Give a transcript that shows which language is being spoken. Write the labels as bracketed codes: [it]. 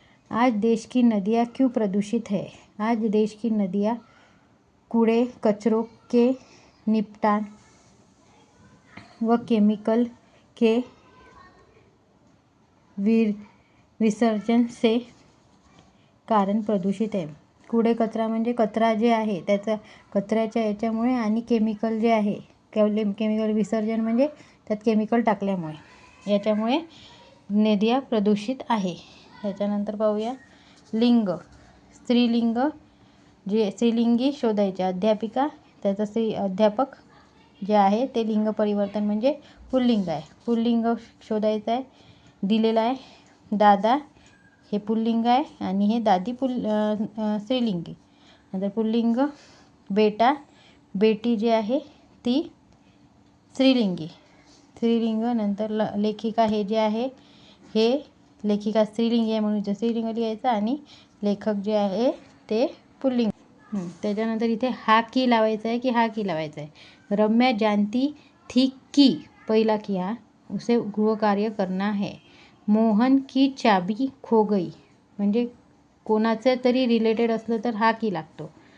[hi] आज देश की नदियाँ क्यों प्रदूषित है। आज देश की नदियाँ कूड़े कचरों के निपटान व केमिकल के विसर्जन से कारण प्रदूषित आहे। [mr] कूड़े कचरा म्हणजे कचरा जे आहे त्याचा कचऱ्याच्या याच्यामुळे, आणि केमिकल जे आहे केमिकल विसर्जन म्हणजे त्यात केमिकल टाकल्यामुळे, याच्यामुळे नद्या प्रदूषित आहे। त्याच्यानंतर पाहूया लिंग। स्त्रीलिंग जे स्त्रीलिंगी शोधायचे। अध्यापिका त्याचा अध्यापक जे आहे ते लिंग परिवर्तन म्हणजे पुल्लिंग आहे। पुल्लिंग शोधायचं आहे। दिलेला आहे दादा हे पुल्लिंग आहे आणि हे दादी स्त्रीलिंगी। नंतर पुल्लिंग बेटा बेटी जे आहे ती स्त्रीलिंगी। नंतर लेखिका हे जे आहे हे लेखिका स्त्रीलिंगी आहे म्हणून स्त्रीलिंग लिहायचं, आणि लेखक जे आहे ते पुल्लिंग। त्याच्यानंतर इथे हा की लावायचा आहे की हा की लावायचा आहे। [hi] रम्या जानती थी की, [mr] पहिला की हा, [hi] उसे गृहकार्य करना है। मोहन की चाबी खो गई, [mr] म्हणजे कोणाचं तरी रिलेटेड असलं तर हा की लागतो।